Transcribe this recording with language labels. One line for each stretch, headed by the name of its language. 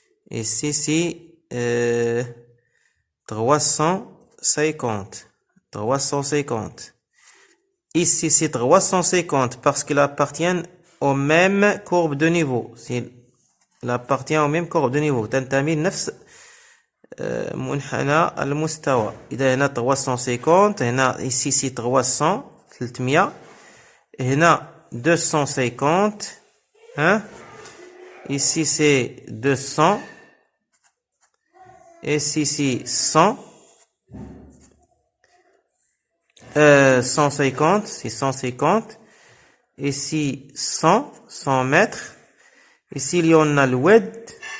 French: Ici, c'est 350. 350. Ici, c'est 350 parce qu'il appartient aux mêmes courbes de niveau. Il appartient aux mêmes courbes de niveau.
Arabic: تنتمي لنفس منحنى المستوى. إذا هنا 350 هنا
French: ici c'est 300
Arabic: 300 هنا
French: 250 hein ici c'est 200 ici c'est 100 150 c'est 150 ici 100 mètres ici il y en a le wed